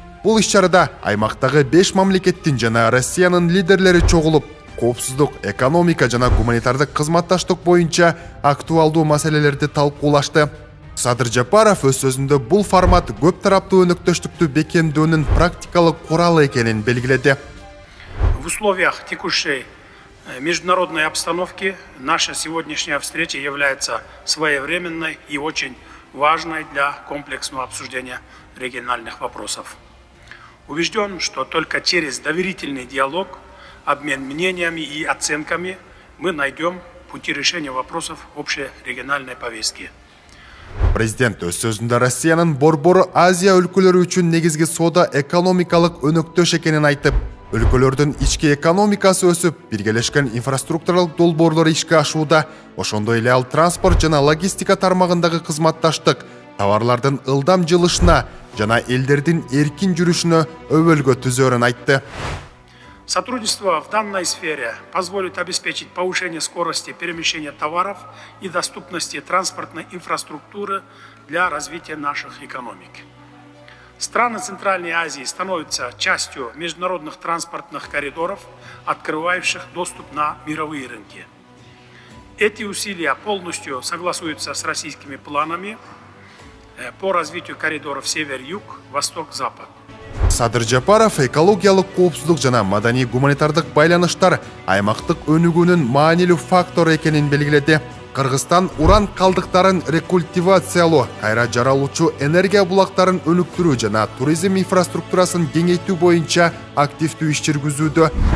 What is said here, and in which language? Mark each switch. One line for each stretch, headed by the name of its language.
Kyrgyz: Бул иш-чарада аймактагы 5 мамлекеттин жана Россиянын лидерлери чогулуп, коопсуздук, экономика жана гуманитардык кызматташтык боюнча актуалдуу маселелерди талкуулашты. Садыр Жапаров өз сөзүндө бул формат көп тараптуу өнөктөштүктү бекемдөөнүн практикалык куралы экенин белгиледи.
Russian: В условиях текущей международной обстановки наша сегодняшняя встреча является своевременной и очень важной для комплексного обсуждения региональных вопросов. Убежден, что только через доверительный диалог, обмен мнениями и оценками мы найдем пути решения вопросов общей региональной повестки.
Kyrgyz: Президент өз сөзүндө Россиянын Борбор Азия өлкөлөрү үчүн негизги соода экономикалык өнөктөш экенин айтып, өлкөлөрдүн ички экономикасы өсүп, биргелешкен инфраструктуралык долбоорлор ишке ашууда, ошондой эле ал транспорт жана логистика тармагындагы кызматташтык, товарлардын ылдам жылышына жана элдердин эркин жүрүшүнө өбөлгө түзөрүн айтты.
Russian: Сотрудничество в данной сфере позволит обеспечить повышение скорости перемещения товаров и доступности транспортной инфраструктуры для развития наших экономик. Страны Центральной Азии становятся частью международных транспортных коридоров, открывающих доступ на мировые рынки. Эти усилия полностью согласуются с российскими планами по развитию коридоров север-юг, восток-запад.
Kyrgyz: Садыр Жапаров экологиялык коопсуздук жана маданий гуманитардык байланыштар аймактык өнүгүүнүн маанилүү фактор экенин белгиледи. Кыргызстан уран калдыктарын рекультивациялоо, кайра жаралуучу энергия булактарын өнүктүрүү жана туризм инфраструктурасын кеңейтүү боюнча активдүү иш жүргүзүүдө.